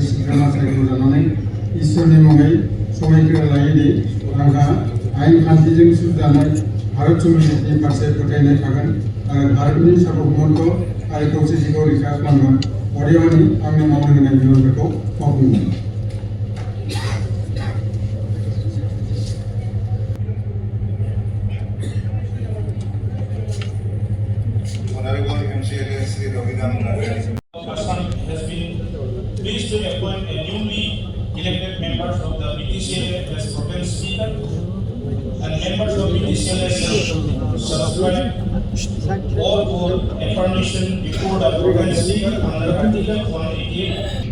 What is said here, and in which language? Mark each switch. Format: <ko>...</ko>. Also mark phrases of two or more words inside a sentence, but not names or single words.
<brx>सोद्रोमा सायख'जानानै इसोरनि मुङै समायखिरा लायोदि आंहा आयेन खान्थिजों सुजानाय भारत संबिजितनि फारसे फोथायनाय थागोन आरो भारतनि सार्वभौमत्व आरो खौसेथिखौ रैखा खालामगोन। अदेबानि आंनो मावनो होनाय बिबानफोरखौ मावफुंगोन।</brx> <en>Has been pleased to appoint a newly elected members of the BTCLA as Protem Speaker, and members of BTCLA shall subscribe all for affirmation before the Protem Speaker under Article 188.</en>